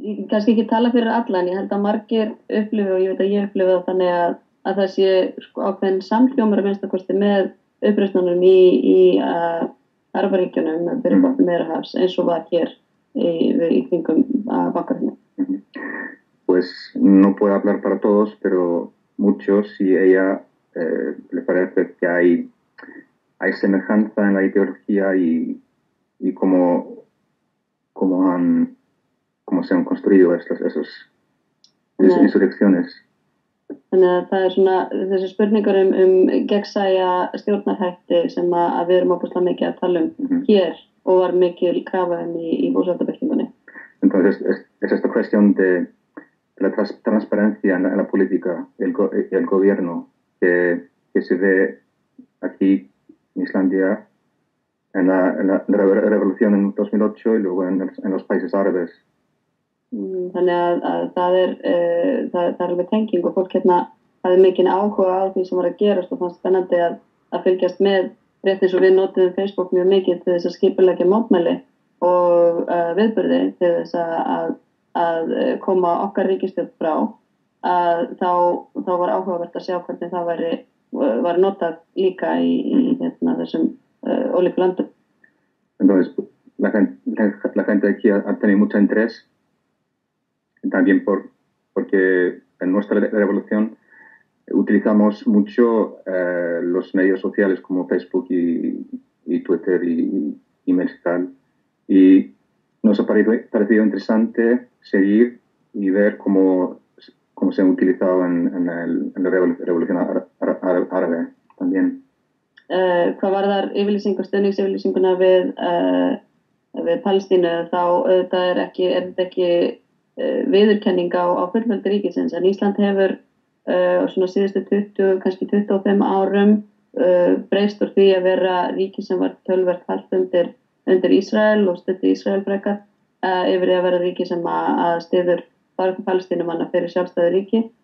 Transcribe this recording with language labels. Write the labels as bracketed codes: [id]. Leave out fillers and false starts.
[is] Kannski ekki tala fyrir alla, en ég held að margir upplifu og ég veit að ég upplifu það þannig að það sé ákveðin samhljómur að minnstakosti með uppreisnunum í Arabaríkjunum fyrir botni Miðjarðarhafs eins og var hér í kringum bankahrunið. [es] Pues no puedo hablar para todos, pero muchos y ella le parece que hay semejanza en la ideología y cómo cómo se han construido esas insurrecciones. [is] Þannig að það svona, þessi spurningar gegnsæja stjórnarhætti sem að við erum óbúslega mikið að tala hér og var mikil krafa í búsáhaldabyltingunni. [es] Entonces, es esta cuestión de la transparencia en la política, el gobierno que se ve aquí en Islandia en la revolución en 2008 y luego en los países árabes. [is] Þannig að það er alveg tenging og fólk hérna hafði mikinn áhuga á því sem var að gerast og fannst spennandi að fylgjast með rétt eins og við notuðum Facebook mjög mikið til þess að skipuleggja mótmæli og viðburði til þess að koma okkar ríkisstjórn frá þá var áhugavert að sjá hvernig það var notað líka í þessum ólíku löndum. [es] Entonces, la gente aquí ha tenido mucho interés también porque en nuestra revolución utilizamos mucho los medios sociales como Facebook y Twitter y emails y tal. Y nos ha parecido interesante seguir y ver cómo se han utilizado en la revolución árabe también. [is] Hvað varðar stuðningsyfirlýsinguna við Palestínu þá auðvitað er þetta ekki viðurkenning á fullveldi ríkisins en Ísland hefur svona síðustu 20, kannski 25 árum breyst úr því að vera ríki sem var töluvert hart undir Ísrael og studdi Ísrael frekar yfir að vera ríki sem að styður baráttu Palestínumanna fyrir sjálfstæðu ríki.